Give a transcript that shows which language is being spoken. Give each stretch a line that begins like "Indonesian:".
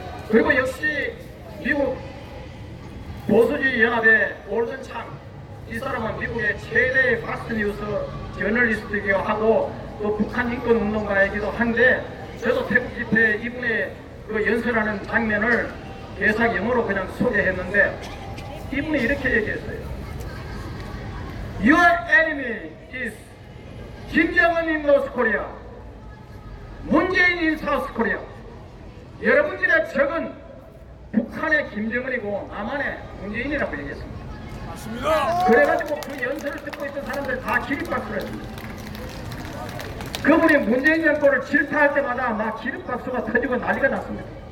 Korean: 그리고 역시 미국 보수주의 연합의 올든 창, 이 사람은 미국의 최대의 팍스뉴스 저널리스트이기도 하고 또 북한 인권 운동가이기도 한데, 저도 태국 집회 이분의 그 연설하는 장면을 개사 영어로 그냥 소개했는데, 이분이 이렇게 얘기했어요.
English: Your enemy is 김정은 in North Korea, 문재인 in South Korea.
Korean: 여러분들의 적은 북한의 김정은이고 남한의 문재인이라고 얘기했습니다. 맞습니다. 그래가지고 그 연설을 듣고 있던 사람들 다 기립박수를 했습니다. 그분이 문재인 정권을 질타할 때마다 막 기립박수가 터지고 난리가 났습니다.